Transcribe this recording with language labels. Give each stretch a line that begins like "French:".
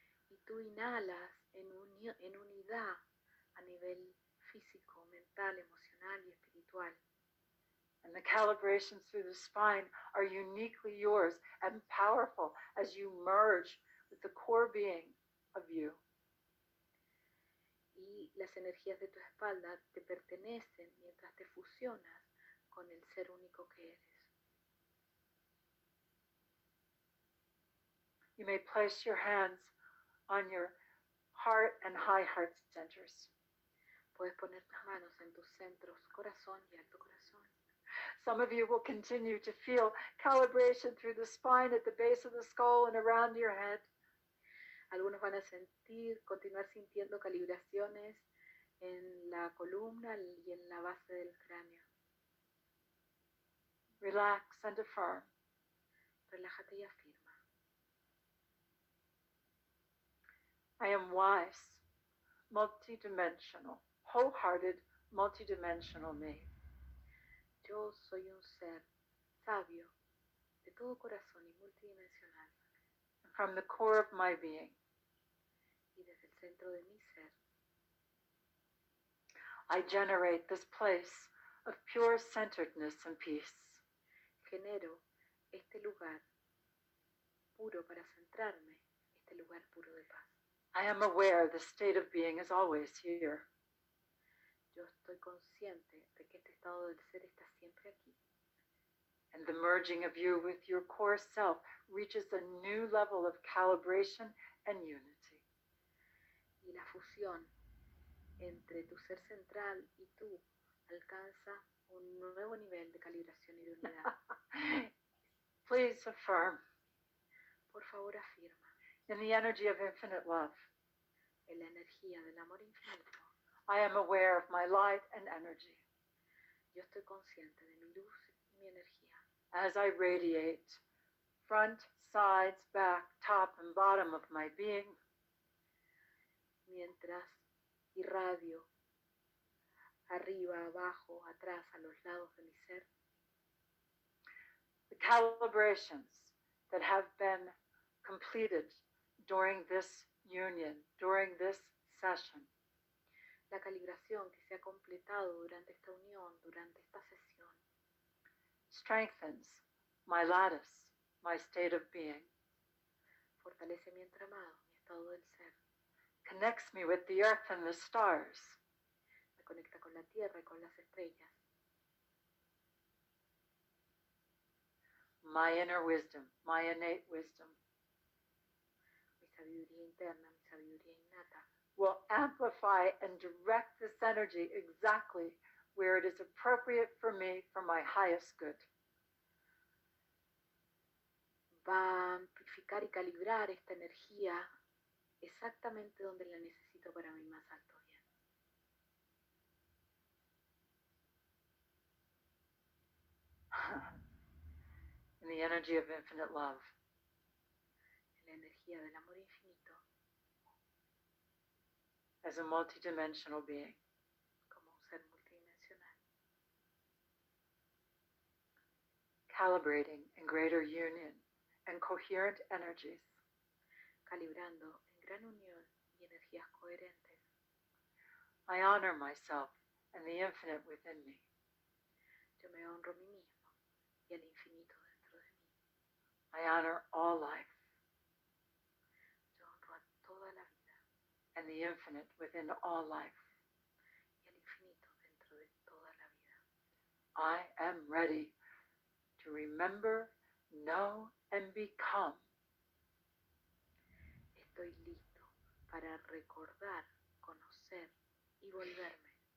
Spanish: Y tú inhalas en unidad a nivel físico, mental, emocional y espiritual.
English: And the calibrations through the spine are uniquely yours and powerful as you merge with the core being of you.
Spanish: Y las energías de tu espalda te pertenecen mientras te fusionas con el ser único que eres.
English: You may place your hands on your heart and high heart centers.
Spanish: Puedes poner tus manos en tus centros corazón y alto corazón.
English: Some of you will continue to feel calibration through the spine at the base of the skull and around your head.
Spanish: Algunos van a continuar sintiendo calibraciones en la columna y en la base del cráneo.
English: Relax and affirm.
Spanish: Relájate y afirma.
English: I am wise, multidimensional, wholehearted, multidimensional me.
Spanish: Yo soy un ser sabio, de todo corazón y multidimensional.
English: From the core of my being,
Spanish: y desde el centro de mi ser,
English: I generate this place of pure centeredness and peace.
Spanish: Genero este lugar puro para centrarme, este lugar puro de paz.
English: I am aware the state of being is always here.
Spanish: Yo estoy consciente de que este estado del ser está siempre aquí.
English: And the merging of you with your core self reaches a new level of calibration and unity.
Spanish: Y la fusión entre tu ser central y tú alcanza un nuevo nivel de calibración y de unidad.
English: Please affirm.
Spanish: Por favor, afirma.
English: In the energy of infinite love,
Spanish: En la energía del amor infinito,
English: I am aware of my light and energy.
Spanish: yo estoy consciente de mi luz y mi energía.
English: As I radiate front, sides, back, top, and bottom of my being,
Spanish: Mientras irradio arriba, abajo, atrás, a los lados de mi ser,
English: the calibrations that have been completed during this union, during this session,
Spanish: la calibración que se ha completado durante esta unión, durante esta sesión,
English: strengthens my lattice, my state of being,
Spanish: fortalece mi entramado, mi estado del ser,
English: connects me with the earth and the stars,
Spanish: me conecta con la tierra y con las estrellas,
English: my inner wisdom, my innate wisdom,
Spanish: mi sabiduría interna, mi sabiduría innata,
English: will amplify and direct this energy exactly where it is appropriate for me for my highest good.
Spanish: va a amplificar y calibrar esta energía exactamente donde la necesito para mi más alto bien.
English: In the energy of infinite love,
Spanish: En la energía del amor infinito,
English: as a multidimensional being,
Spanish: como un ser multidimensional,
English: calibrating in greater union and coherent energies,
Spanish: calibrando en gran unión y energías coherentes,
English: I honor myself and the infinite within me.
Spanish: yo me honro a mí mismo y al infinito dentro de mí.
English: I honor all life
Spanish: Yo honro a toda la vida
English: and the infinite within all life.
Spanish: y al infinito dentro de toda la vida.
English: I am ready to remember, know, and become
Spanish: Estoy listo para recordar, conocer y volverme